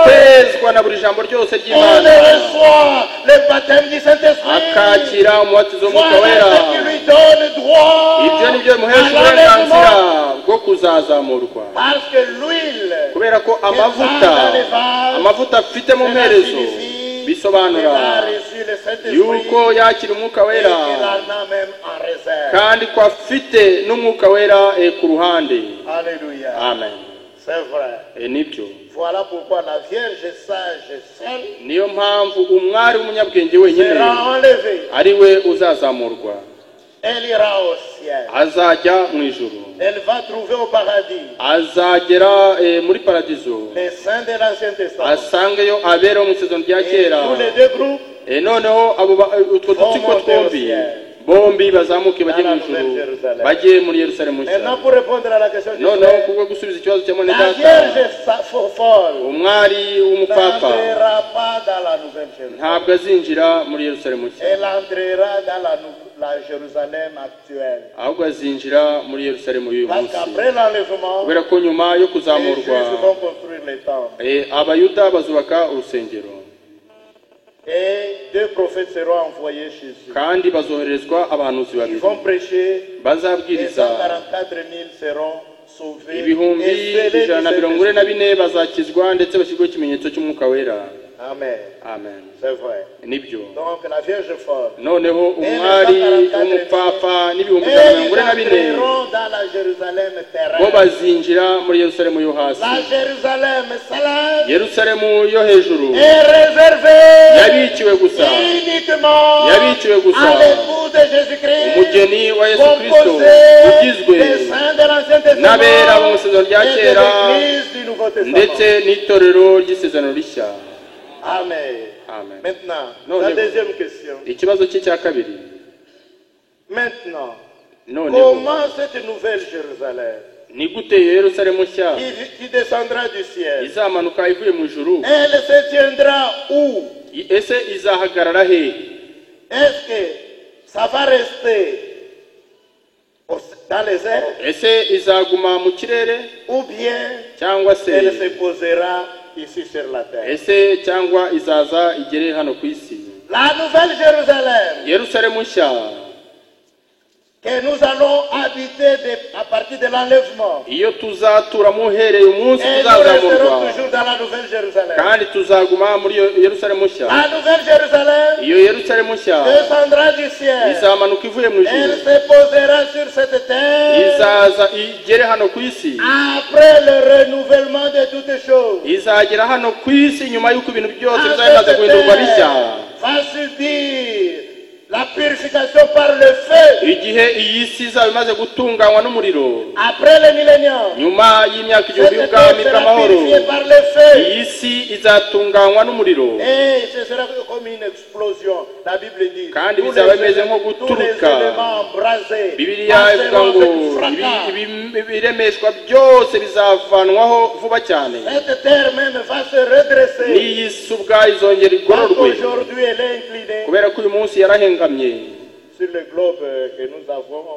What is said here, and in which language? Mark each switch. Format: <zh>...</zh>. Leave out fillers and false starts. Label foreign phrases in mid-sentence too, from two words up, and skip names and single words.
<rw>kwezwa na buri jambo ryose</rw> <fr>elle</fr> <rw>ry'Imana,</rw> <fr>reçoit le baptême du Saint-Esprit.</fr> <rw>akakira umubatizo w'umwuka</rw> <fr>Voilà</fr> <rw>wera.</rw> <fr>ce qui lui donne droit</fr> <rw>Ibyo ni byo bimuhesha</rw> <fr>à</fr> <rw>uburenganzira</rw> <fr>l'enlèvement.</fr> <rw>bwo kuzazamurwa,</rw> <fr>Parce que l'huile</fr> <rw>kubera ko amavuta afite mu mperezo bisobanura yuko yakira umwuka wera, kandi ko afite n'umwuka wera ku ruhande.</rw> <fr>Alléluia. Amen. C'est vrai.</fr> <rw>Nibyo.</rw> <fr>Voilà pourquoi la Vierge sage seule</fr> <rw>Niyo mpamvu umwari w'umunyabwenge wenyine</rw> <fr>sera enlevée.</fr> <rw>ari we uzazamurwa,</rw> <fr>Elle ira au ciel.</fr> <rw>azajya mu ijuru,</rw> <fr>Elle va trouver au paradis</fr> <rw>azagera muri paradizo,</rw> <fr>les saints de l'Ancien Testament.</fr> <rw>asangeyo abera mu isezerano rya</rw> <fr>Et</fr> <rw>kera.</rw> <fr>tous les deux groupes</fr> <rw>Noneho utwo dutsiko twombi bombi bazamuke bajye mu</rw> <fr>Dans la</fr> <rw>ijuru</rw> <fr>Nouvelle Jérusalem.</fr> <rw>bajye muri Yerusalemu</rw> <fr>Maintenant,</fr> <rw>nshya.</rw> <fr>pour répondre à la question du</fr> <rw>noneho</rw> <fr>frère,</fr> <rw>kubwo gusubiza ikibazo cya mwene</rw> <fr>la</fr> <rw>data,</rw> <fr>Vierge folle</fr> <rw>umwari w'umupfapfa</rw> <fr>n'entrera pas dans la Nouvelle Jérusalem.</fr> <rw>ntabwo azinjira muri Yerusalemu nshya,</rw> <fr>Elle entrera dans la Jérusalem actuelle.</fr> <rw>ahubwo azinjira muri Yerusalemu y'uyu</rw> <fr>Parce</fr> <rw>munsi,</rw> <fr>qu'après l'enlèvement,</fr> <rw>kubera ko nyuma yo</rw> <fr>les</fr> <rw>kuzamurwa</rw> <fr>Juifs vont construire les temples.</fr> <rw>abayuda bazubaka urusengero,</rw> <fr>Et 2 prophètes seront envoyés chez eux.</fr> <rw>kandi bazoherezwa abahanuzi</rw> <fr>Ils</fr> <rw>babiri</rw> <fr>vont prêcher. Et</fr> <rw>bazabwiriza</rw> <fr>144 000 seront sauvés.</fr> <rw>ibihumbi</rw> <fr>Et scellés du</fr> <rw>144</rw> <fr>Saint-Esprit.</fr> <rw>bazakizwa ndetse bashyirwaho ikimenyetso cy'umwuka wera.</rw> <fr>Amen. Amen. C'est vrai.</fr> <rw>Nibyo.</rw> <fr>Donc la Vierge folle.</fr> <rw>noneho umwari w'umupfapfa n'ibihumbi</rw> <fr>Et</fr> <rw>144</rw> <fr>ils entreront dans la Jérusalem</fr> <rw>bo</rw> <fr>terrestre.</fr> <rw>bazinjira muri Yerusalemu yo hasi.</rw> <fr>La Jérusalem céleste</fr> <rw>Yerusalemu yo hejuru</rw> <fr>est réservée</fr> <rw>yabikiwe gusa</rw> <fr>uniquement</fr> <rw>yabikiwe gusa</rw> <fr>à l'époux de Jésus-Christ,</fr> <rw>umugeni wa Yesu Kristo</rw> <fr>composé</fr> <rw>ugizwe</rw> <fr>des saints de l'Ancien Testament</fr> <rw>n'abera mu isezerano rya</rw> <fr>et de</fr> <rw>kera</rw> <fr>l'Église du Nouveau Testament.</fr> <rw>ndetse n'itorero ry'isezerano rishya. Amen. Amen.</rw> <fr>Maintenant, Non, la je- deuxième question.</fr> <rw>ikibazo cye cya kabiri,</rw> <fr>Maintenant,</fr> <rw>noneho</rw> <fr>comment cette nouvelle Jérusalem</fr> <rw>ni gute Yerusalemu nshya</rw> <fr>qui descendra du ciel,</fr> <rw>izamanuka ivuye mu ijuru,</rw> <fr>elle se tiendra où?</fr> <rw>ese izahagarara hehe?</rw> <fr>Est-ce que ça va rester dans les airs</fr> <rw>ese izaguma mu kirere</rw> <fr>ou bien</fr> <rw>cyangwa se</rw> <fr>elle se posera ici sur la terre?</fr> <rw>ese cyangwa izaza igere hano ku isi?</rw> <fr>La nouvelle Jérusalem</fr> <rw>Yerusalemu nshya</rw> <fr>que nous allons habiter à partir de l'enlèvement,</fr> <rw>iyo tuzaturamo uhereye umunsi</rw> <fr>et nous resterons</fr> <rw>tuzazamurwa,</rw> <fr>toujours dans la nouvelle Jérusalem.</fr> <rw>kandi tuzaguma muri Yerusalemu nshya.</rw> <fr>La nouvelle Jérusalem</fr> <rw>iyo Yerusalemu nshya</rw> <fr>descendra du ciel.</fr> <rw>izamanuka ivuye mu</rw> <fr>Elle</fr> <rw>ijuru,</rw> <fr>se posera sur cette terre</fr> <rw>izaza igere hano ku isi,</rw> <fr>après le renouvellement de toutes choses.</fr> <rw>izagera hano ku isi nyuma y'uko ibintu byose Ah, bizaba bimaze</rw> <fr>cette</fr> <rw>guhindurwa</rw> <fr>terre</fr> <rw>bishya,</rw> <fr>va subir la purification par le feu.</fr> <rw>igihe iyi si izaba imaze gutunganywa n'umuriro,</rw> <fr>Après le millénium,</fr> <rw>nyuma y'imyaka igihumbi</rw> <fr>cette</fr> <rw>y'ubwami</rw> <fr>terre sera</fr> <rw>bw'amahoro,</rw> <fr>purifiée par le feu.</fr> <rw>iyi si izatunganywa n'umuriro,</rw> <fr>Et ce sera comme une explosion. La Bible dit</fr> <rw>kandi</rw> <fr>tous</fr> <rw>bizaba</rw> <fr>les</fr> <rw>bimeze nko</rw> <fr>tous les</fr> <rw>guturuka.</rw> <fr>éléments embrasés</fr> <rw>Bibiliya ivuga</rw> <fr>passeront</fr> <rw>ngo</rw> <fr>avec fracas.</fr> <rw>ibiremeshwa byose bizavanwaho vuba cyane,</rw> <fr>Cette terre même va se redresser.</fr> <rw>n'iyi si ubwayo izongera</rw> <fr>Parce</fr> <rw>igororwe,</rw> <fr>qu'aujourd'hui elle est inclinée</fr> <rw>kubera ko uyu munsi yarahengamye.</rw> <fr>sur le globe que nous avons</fr>